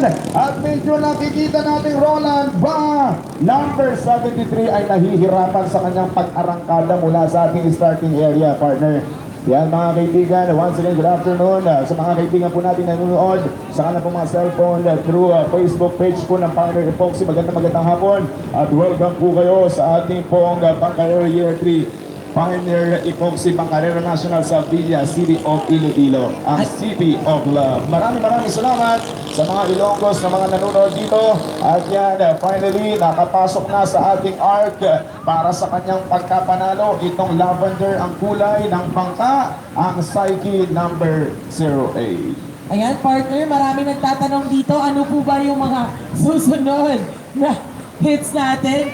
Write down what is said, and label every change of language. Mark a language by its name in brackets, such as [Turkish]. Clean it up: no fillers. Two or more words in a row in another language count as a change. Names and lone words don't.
[Filipino] At medyo nakikita natin Roland Ba number 73 ay nahihirapan sa kanyang pag-arangkada mula sa ating [English] starting area, [Filipino] partner. Yan mga kaibigan, [English] once again, good afternoon [Filipino] sa mga kaibigan po natin na nanonood sa kanila po mga cellphone [English] through Facebook page [Filipino] po ng Pioneer Epoxy. Magandang hapon at welcome po kayo sa ating pong Bangkarero Year 3 Pioneer Epoxy Bangkarero National sa Villa City of Iloilo, ang City of Love. Maraming salamat sa mga Ilonggos na mga nanonood dito. At yan, finally, nakapasok na sa ating arc para sa kanyang pagkapanalo. Itong lavender ang kulay ng bangka, ang Psyche number 08. Ayan, partner, marami nagtatanong dito, ano po ba yung mga susunod na hits natin?